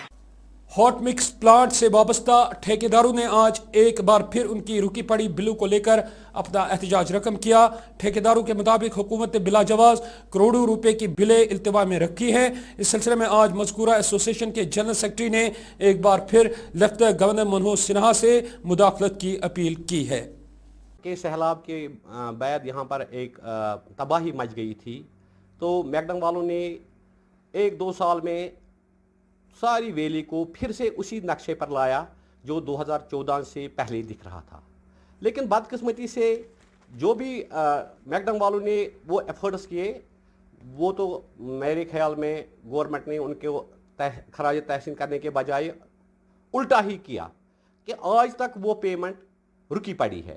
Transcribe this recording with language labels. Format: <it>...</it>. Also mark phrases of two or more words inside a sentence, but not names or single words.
<ur>ہاٹ مکس پلانٹ سے وابستہ ٹھیکیداروں نے آج ایک بار پھر ان کی رکی پڑی بلوں کو لے کر اپنا احتجاج رقم کیا۔ ٹھیکیداروں کے مطابق حکومت نے بلا جواز کروڑوں روپے کی بلیں التوا میں رکھی ہیں۔ اس سلسلے میں آج مذکورہ ایسوسی ایشن کے جنرل سیکرٹری نے ایک بار پھر لیفٹیننٹ گورنر منوج سنہا سے مداخلت کی اپیل کی ہے۔ کہ سیلاب کے بعد یہاں پر ایک تباہی مچ گئی تھی، تو میکڈم والوں نے ایک دو سال میں ساری ویلی کو پھر سے اسی نقشے پر لایا جو 2014 سے پہلے دکھ رہا تھا، لیکن بدقسمتی سے جو بھی میکڈم والوں نے وہ ایفرٹس کیے وہ تو میرے خیال میں گورنمنٹ نے ان کو خراج تحسین کرنے کے بجائے الٹا ہی کیا کہ آج تک وہ پیمنٹ رکی پڑی ہے۔</ur>